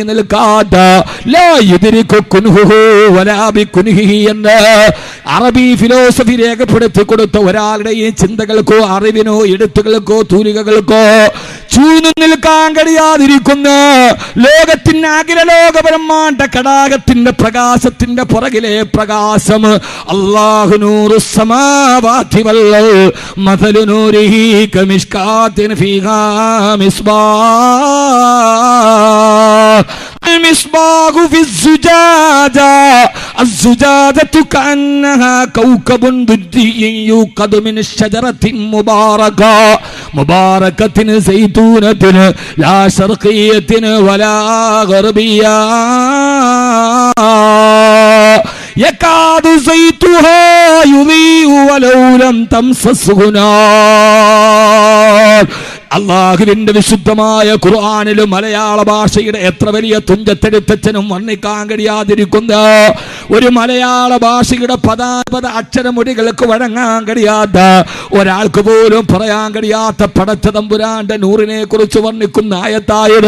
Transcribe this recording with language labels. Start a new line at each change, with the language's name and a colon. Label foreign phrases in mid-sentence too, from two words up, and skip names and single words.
Malayalam: നിൽക്കാത്ത
Arabic: لا يدرك كنهه ولا بكنهه
Malayalam: എന്ന് അറബി ഫിലോസഫി രേഖപ്പെടുത്തി കൊടുത്ത ഒരാളുടെയും ചിന്തകൾക്കോ അറിവിനോ എഴുത്തുകൾക്കോ തൂലികകൾക്കോ ചൂന്നു നിൽക്കാൻ കഴിയാതിരിക്കുന്ന ലോകത്തിന്റെ അഖില ലോക ബ്രഹ്മാണ്ഡ കടാകത്തിന്റെ പ്രകാശത്തിന്റെ പുറകിലെ പ്രകാശം
Arabic: الله نور السماوات ول مثل نوره كمشكاة فيها മിസ്ബാഹ് المصباح في الزجاجة الزجاجة كأنها كوكب دري يوقد من الشجرة مباركة زيتونة لا شرقية ولا غربية. يكاد زيتها يضيء ولو لم تمسسه نار.
Malayalam: അല്ലാഹുവിന്റെ വിശുദ്ധമായ ഖുർആനിൽ മലയാള ഭാഷയുടെ എത്ര വലിയ തുഞ്ചത്തെടുത്തച്ഛനും വർണ്ണിക്കാൻ കഴിയാതിരിക്കുന്ന ഒരു മലയാള ഭാഷയുടെ പദാപദ അക്ഷരമുടികൾക്ക് വഴങ്ങാൻ കഴിയാത്ത, ഒരാൾക്ക് പോലും പറയാൻ കഴിയാത്ത പടച്ച തമ്പുരാന്റെ നൂറിനെ കുറിച്ച് വർണ്ണിക്കുന്ന ആയത്തായത്.